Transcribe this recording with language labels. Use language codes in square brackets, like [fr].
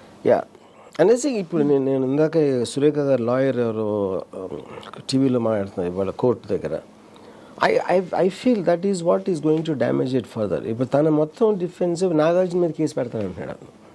[te] Yeah అనేసి ఇప్పుడు నేను ఇందాక సురేఖ గారు లాయర్ ఎవరు టీవీలో మాట్లాడుతున్నారు ఇవాళ కోర్టు దగ్గర. [en] I feel that is what is going to damage it further. [te] ఇప్పుడు తన మొత్తం డిఫెన్సివ్ నాగార్జున మీద కేసు పెడతానంటున్నాడు.